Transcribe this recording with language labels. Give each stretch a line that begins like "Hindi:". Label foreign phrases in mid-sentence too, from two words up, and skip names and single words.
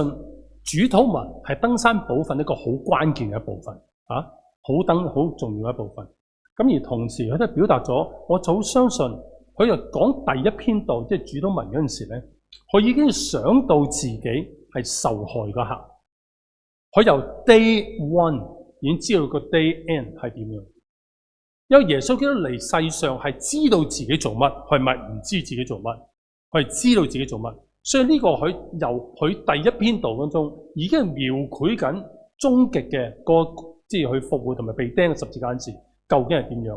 Cantonese: 主禱文係登山寶訓一個好關鍵嘅一部分，好重要嘅一部分。咁而同時佢都表達咗，我就好相信佢就講第一篇道，即係主禱文嗰陣時咧，佢已經想到自己係受害嗰刻，佢由
English: day one
Cantonese: 已經知道個
English: day end
Cantonese: 係點樣。因為耶穌基督嚟世上係知道自己做乜，佢唔係唔知自己做乜，佢係知道自己做乜。所以呢個佢由佢第一篇道當中已經係描繪緊終極嘅即係佢復活同埋被釘嘅十字架時究竟係點樣。